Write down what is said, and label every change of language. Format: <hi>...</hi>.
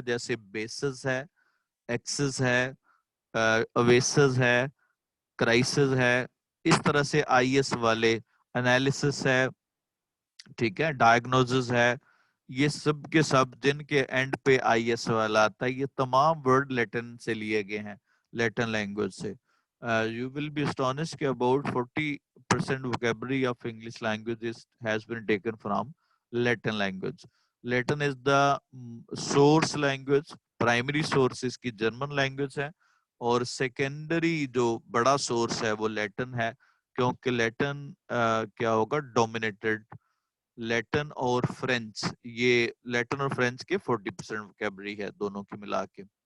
<ur>جیسے بیسز ہے, ایکسس ہے, اویسز ہے, کرائسس ہے, اس طرح سے آئی ایس والے انالیسس ہے, ٹھیک ہے, ڈائگنوزز ہے, یہ سب کے سب جن کے اینڈ پہ آئی ایس والا آتا ہے, یہ تمام ورڈ لیٹن سے لیے گئے ہیں, لیٹن لینگویج سے.</ur> <en>You will be astonished</en> <ur>کہ</ur> <en>about 40% vocabulary of English language has been taken from Latin language. Latin is the source language, primary source</en> <ur>اس کی جرمن لینگویج ہے, اور سیکنڈری جو بڑا سورس ہے وہ لیٹن ہے, کیونکہ لیٹن کیا ہوگا ڈومینیٹڈ. لیٹن اور فرینچ, یہ لیٹن اور فرینچ کے 40% وکیبلری ہے دونوں کی ملا کے.</ur>